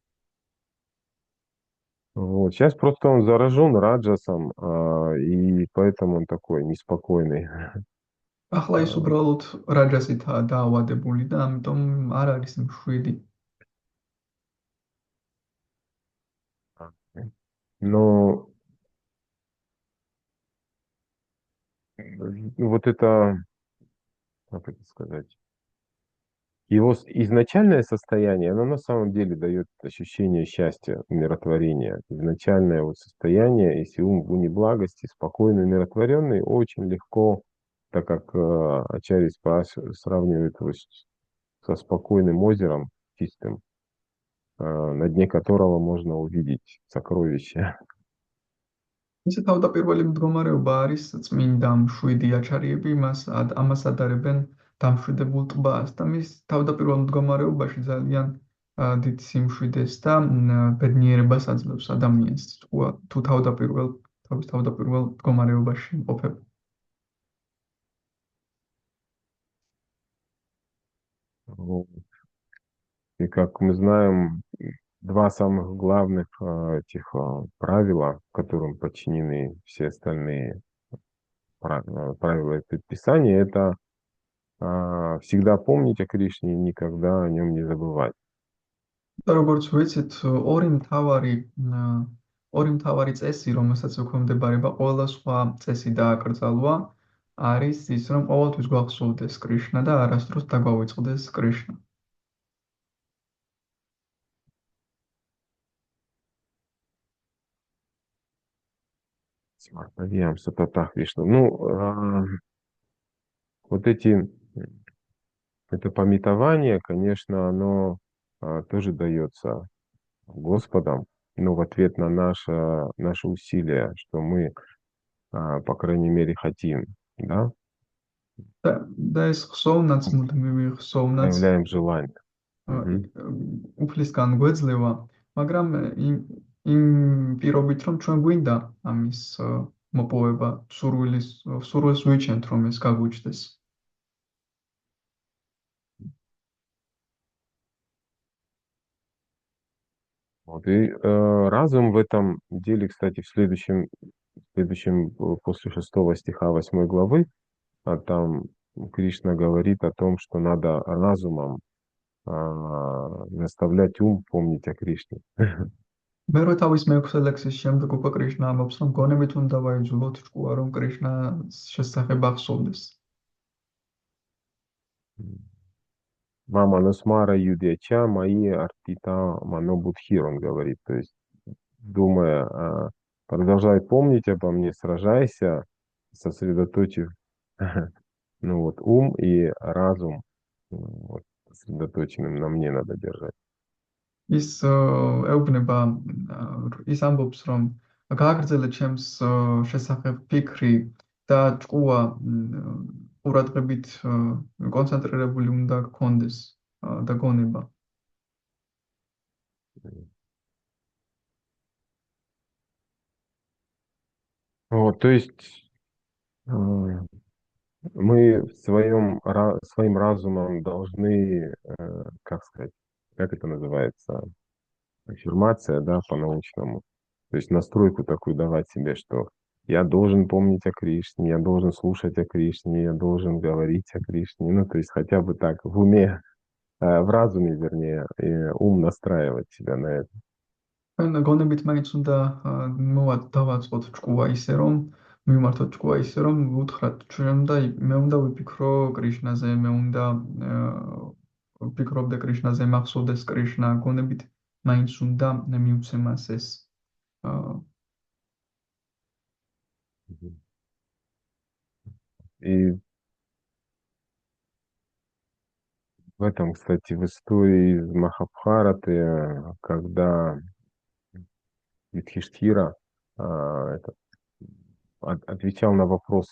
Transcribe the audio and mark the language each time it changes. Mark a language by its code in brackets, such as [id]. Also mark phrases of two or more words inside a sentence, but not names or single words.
[ru] Вот. Сейчас просто он заражен раджасом, и поэтому он такой неспокойный. [ka] ახლა ის უბრალოდ რაჯასითაა დაავადებული და ამიტომ არ არის მშვიდი. [ru] Но вот это, как это сказать, его изначальное состояние, оно на самом деле дает ощущение счастья, умиротворения. Изначальное вот состояние, если ум в уне благости, спокойный, умиротворенный, очень легко, так как Ачарья Спас сравнивает его со спокойным озером чистым, на дне которого можно увидеть сокровища. [ka] ისე თავდაპირველი მდგომარეობა არის წმინდა მშვიდი აჩარიები, ამას ადარებენ დამშვიდებულ ტბას და მის თავდაპირველ მდგომარეობაში ძალიან დიდ სიმშვიდეს და ბედნიერებას აძლევს ადამიანს, თუ თავის თავდაპირველ მდგომარეობაში იმყოფება. [ru] Вот. И как мы знаем, два самых главных этих правила, которым подчинены все остальные правила и предписания, это всегда помнить о Кришне и никогда о нем не забывать. [ka] და როგორც ვიცით, ორი მთავარი წესი, რომელსაც ექვემდებარება ყველა სხვა წესი დააკრძალვა, არის ის, რომ ყოველთვის გვახსოვდეს კრიშნა და არასდროს დაგვავიწყდეს კრიშნა. [ru] Надеемся, Татах Вишну. Ну, вот это памятование, конечно, оно тоже дается Господом, но в ответ на наши усилия, что мы, по крайней мере, хотим, да, [ka] და ეს ხსოვნაც, მუდმივი ხსოვნაც [ru] проявляем желание. Мгм. [ka] უფლისგან გვეძლევა, მაგრამ იმ პირობით, რომ ჩვენ გვინდა ამის მოპოვება, სურვილს ვიჩენთ, რომ ეს გაგვიჩნდეს. [ru] Вот, и разум в этом деле, кстати, в следующем после 6 стиха 8 главы, там Кришна говорит о том, что надо разумом заставлять ум помнить о Кришне. [ka] მე თავის მეექვსე ლექსის შემდეგ უკვე კრიშნა ამბობს, რომ გონებით უნდა ვაიძულოთ ჭკუა, რომ კრიშნას შესახებ ახსოვდეს. [sa] मामनुस्मर युध्य च, मय्य् अर्पित मनोबुद्धिर्, [ru] он говорит. То есть, думая, продолжай помнить обо мне, сражайся, сосредоточив ну вот, ум и разум вот, сосредоточенным на мне надо держать. [ka] ის ეუბნება, ის ამბობს, რომ გააგრძელე ჩემს შესახებ ფიქრი და ჭკუა ყურადღებით კონცენტრირებული უნდა გქონდეს და გონება. [ru] Вот, то есть мы своим разумом должны, как сказать, как это называется, аффирмация, да, по-научному. То есть настройку такую давать себе, что я должен помнить о Кришне, я должен слушать о Кришне, я должен говорить о Кришне. Ну, то есть хотя бы так в уме, в разуме, вернее, ум настраивать себя на это. [ka] ჩვენ გონებით მაინც უნდა დავაწყოთ ჭკუა ისე, რომ მივმართოთ ჭკუა ისე, რომ ვუთხრათ, მე უნდა ვიფიქრო კრიშნაზე, მე უნდა ვფიქრობდე კრიშნაზე, მახსოვდეს კრიშნა, გონებით მაინც უნდა მივცე მას ეს [ru] И в этом, кстати, в истории из Махабхараты, когда Юдхиштхира отвечал на вопросы